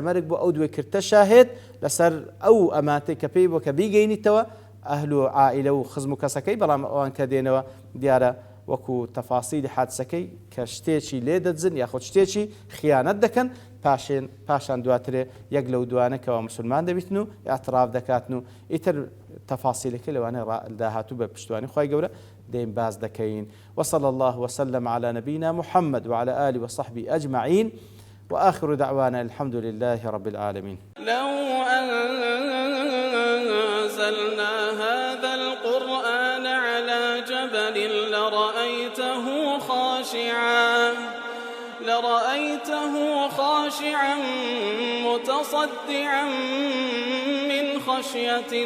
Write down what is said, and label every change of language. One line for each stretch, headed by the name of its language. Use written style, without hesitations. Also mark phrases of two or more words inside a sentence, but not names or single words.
Central Kurdish: سەرمەرگ بوو ئەو دوێ کردتە شاهد لەسەر ئەو ئەماتەی کە پێی بووە کە بیگەینیتەوە ئەهل و عائلە و خزم و کەسەکەی، بەڵام ئەوان کە دێنەوە دیارە وەکو تەفاسیلی حادسەکەی کە شتێکی لێ دەدزن یاخۆ شتێکی خیانەت دەکەن، پاشان دواترێ یەک لەو دوانە کەەوە مسلمان دەبیتن و ئاعتراف دەکاتن و ئیتر تەفاسیلەکە لەوانەیە داهاتوو بە پشتوانی خی گەورە دەیم باز دەکەین.
Arabic: وصلى الله وسلم على نبينا محمد وعلى آله وصحبه أجمعين وآخر دعوانا الحمد لله رب العالمين. لو أنزلنا هذا القرآن على جبل لرأيته خاشعا متصدعا من خشية